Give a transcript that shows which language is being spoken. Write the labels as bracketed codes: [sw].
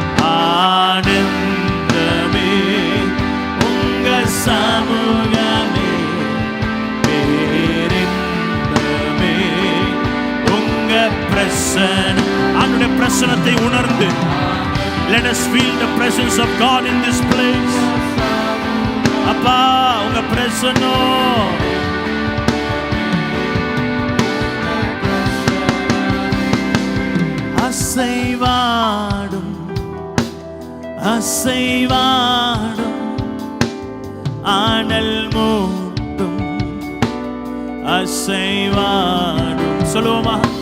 [ta] ஆனந்தமே உங்க சமூகமே, பேரின்பமே உங்க பிரசன்னம். அவருடைய பிரசன்னத்தை உணர்ந்து [en] let us feel the presence of God in this place. [ta] அப்பா உங்க பிரசன்னம் அசைவாடும் அசைவாடும் ஆனல் மூட்டும் அசைவாடும். சொல்லுவோமா?